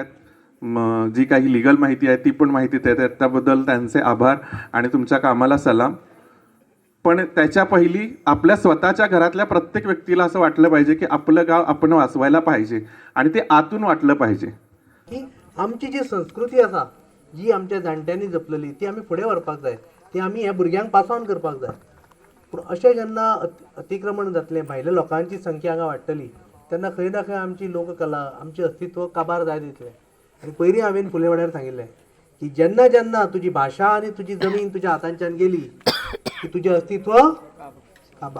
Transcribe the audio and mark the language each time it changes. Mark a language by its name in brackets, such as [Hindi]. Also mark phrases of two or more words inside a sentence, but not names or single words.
[Marathi] जी काही लिगल माहिती आहे ती पण माहिती देत आहेत, त्याबद्दल त्यांचे आभार आणि तुमच्या कामाला सलाम. पण त्याच्या पहिली आपल्या स्वतःच्या घरातल्या प्रत्येक व्यक्तीला असं वाटलं पाहिजे की आपलं गाव आपण वाचवायला पाहिजे आणि ते आतून वाटलं पाहिजे. [Konkani] की आमची जी संस्कृती आसा, जी आमच्या जाणट्यांनी जपलेली, ती आमी फुडें व्हरपाक जाय. ती आमी ह्या भुरग्यांक [English] pass on [Konkani] करपाक जाय. पूण अशें जेन्ना अतिक्रमण जातलें, भायल्या लोकांची संख्या हांगा वाडटली, तेन्ना खंय ना खंय आमची लोककला, आमचें अस्तित्व काबार जायत वयतलें. आनी पयलीं हांवें फुले वाड्यार सांगिल्लें की जेन्ना जेन्ना तुजी भाशा आनी तुजी जमीन तुज्या हातांच्यान गेली की तुजें अस्तित्व काबार.